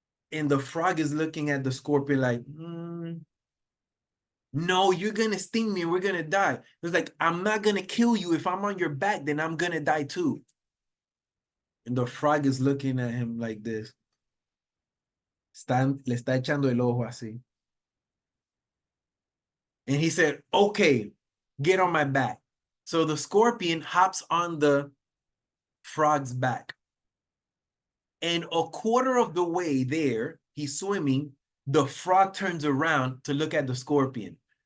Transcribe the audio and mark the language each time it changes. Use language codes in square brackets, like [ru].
[en] And the frog is looking at the scorpion like, no, you're going to sting me and we're going to die. It's like, I'm not going to kill you. If I'm on your back, then I'm going to die too. And the frog is looking at him like this. [es] Le está echando el ojo así. [en] And he said, okay, get on my back. So the scorpion hops on the frog's back. And a quarter of the way there, he's swimming, the frog turns around to look at the scorpion.